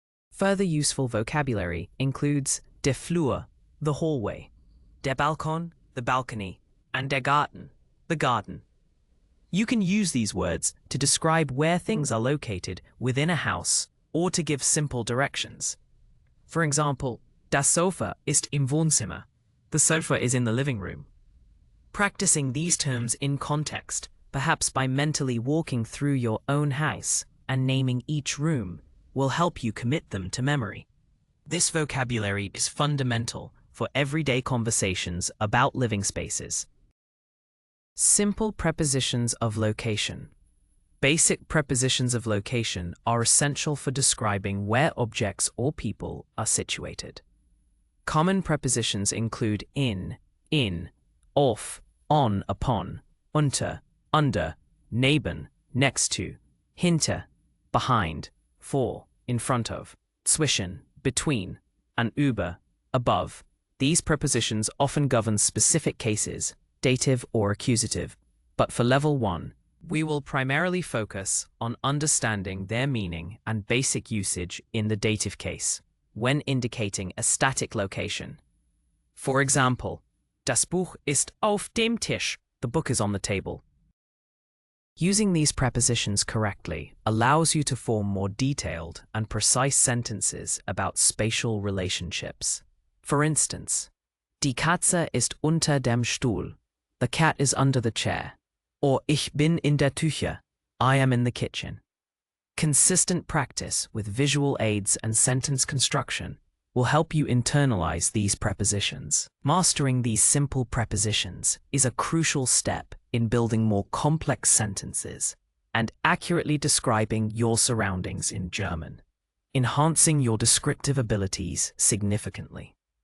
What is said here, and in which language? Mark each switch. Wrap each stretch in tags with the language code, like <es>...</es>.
<en>Further useful vocabulary includes der Flur, the hallway, der Balkon, the balcony, and der Garten, the garden. You can use these words to describe where things are located within a house or to give simple directions. For example,</en> <de>das Sofa ist im Wohnzimmer.</de> <en>The sofa is in the living room. Practicing these terms in context, perhaps by mentally walking through your own house and naming each room, will help you commit them to memory. This vocabulary is fundamental for everyday conversations about living spaces. Simple prepositions of location. Basic prepositions of location are essential for describing where objects or people are situated. Common prepositions include in, auf, on, upon, unter, under, neben, next to, hinter, behind, vor, in front of, zwischen, between, and über, above. These prepositions often govern specific cases, dative or accusative, but for level 1, we will primarily focus on understanding their meaning and basic usage in the dative case, when indicating a static location. For example,</en> <de>das Buch ist auf dem Tisch.</de> <en>The book is on the table. Using these prepositions correctly allows you to form more detailed and precise sentences about spatial relationships. For instance,</en> <de>die Katze ist unter dem Stuhl.</de> <en>The cat is under the chair. Or</en> <de>ich bin in der Küche.</de> <en>I am in the kitchen. Consistent practice with visual aids and sentence construction will help you internalize these prepositions. Mastering these simple prepositions is a crucial step in building more complex sentences and accurately describing your surroundings in German, enhancing your descriptive abilities significantly.</en>